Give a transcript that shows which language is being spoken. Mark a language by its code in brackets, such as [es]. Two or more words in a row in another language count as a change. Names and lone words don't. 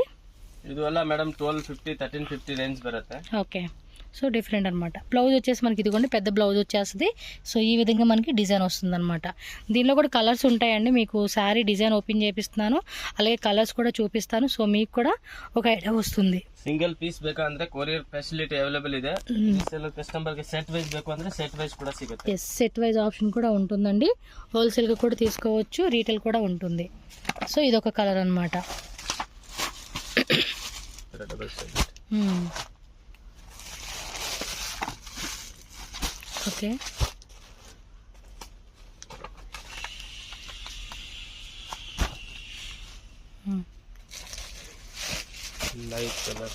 [te] ఇది మేడం 1250 1350 రేంజ్ బರುತ್ತೆ. [en] Okay, so different [te] అనమాట. బ్లౌజ్ వచ్చేసి మనకి ఇదిగోండి పెద్ద బ్లౌజ్ వచ్చేస్తుంది. సో ఈ విధంగా మనకి డిజైన్ వస్తుంది అనమాట. దీనిలో కూడా కలర్స్ ఉంటాయండి. మీకు [en] saree design open [te] చేపిస్తున్నాను, అలాగే కలర్స్ కూడా చూపిస్తాను. సో మీకు కూడా ఒక ఐడియా వస్తుంది. [en] single piece [kn] ಬೇಕಂದ್ರೆ [en] courier facility available [kn] ಇದೆ. ಕಸ್ಟಮರ್ ಗೆ [en] set wise [kn] ಬೇಕು ಅಂದ್ರೆ [en] set wise [kn] ಕೂಡ ಸಿಗುತ್ತೆ. [en] yes, set wise option [te] కూడా ఉంటుందండి. హోల్సేల్గా కూడా తీసుకోవచ్చు, రీటైల్ కూడా ఉంటుంది. సో ఇదొక కలర్ అనమాట. ఓకే, [en] light color.